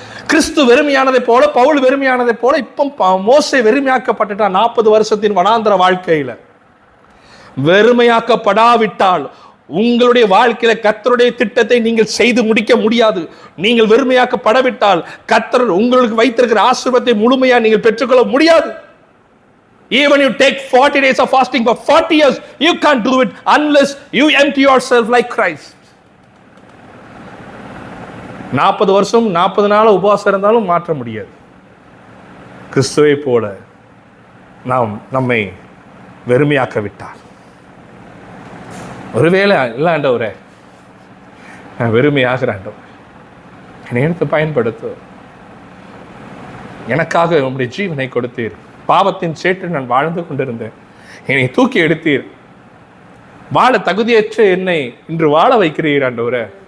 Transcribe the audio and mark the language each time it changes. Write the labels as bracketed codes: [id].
[ta] கிறிஸ்து வெறுமையானதை போல, பவுல் வெறுமையானதை போல இப்ப மோசே வெறுமையாக்கப்பட்டுட்டான். 40 வருஷத்தின் வனாந்தர வாழ்க்கையில வெறுமையாக்கப்படாவிட்டால் உங்களுடைய வாழ்க்கையில கர்த்தருடைய திட்டத்தை நீங்கள் செய்து முடிக்க முடியாது. நீங்கள் வெறுமையாக்கப்படவிட்டால் கர்த்தர் உங்களுக்கு வைத்திருக்கிற ஆசீர்வாதத்தை முழுமையா நீங்கள் பெற்றுக்கொள்ள முடியாது. [en] Even you take 40 days of fasting for 40 years, you can't do it unless you empty yourself like Christ. [ta] 40 வருஷம் 40 நாள் உபவாசம் இருந்தாலும் மாற்ற முடியாது. கிறிஸ்துவை போல நாம் நம்மை வெறுமையாக்க விட்டார். ஒருவேளை இல்லை ஆண்டவரே, நான் வெறுமையாகிற ஆண்டவர், என்னை எடுத்து பயன்படுத்து, எனக்காக உம்முடைய ஜீவனை கொடுத்தீர், பாவத்தின் சேற்றில் நான் வாழ்ந்து கொண்டிருந்தேன், என்னை தூக்கி எடுத்தீர், வாழ தகுதியற்ற என்னை இன்று வாழ வைக்கிறீர் ஆண்டவரே.